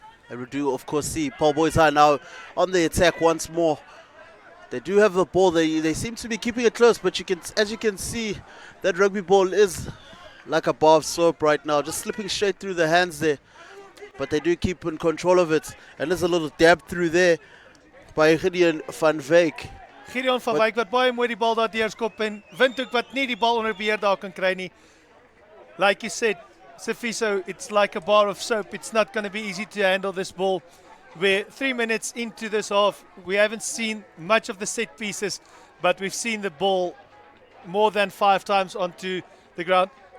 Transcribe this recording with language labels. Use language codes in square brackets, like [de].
[en] And we do, of course, see Paarl Boys High now on the attack once more. They do have the ball. They seem to be keeping it close, but as you can see, that rugby ball is like a bar of soap right now, just slipping straight through the hands there. But they do keep in control of it. And there's a little dab through there by Gideon van Wyk. [af] Gideon van Wyk wat baie mooi die bal daar deurskop en Windhoek wat nie die bal onder beheer daar kan kry nie. [en] Like you said, Sifiso, it's like a bar of soap. It's not going to be easy to handle this ball. We're 3 minutes into this half. We haven't seen much of the set pieces, but we've seen the ball more than 5 times onto the ground.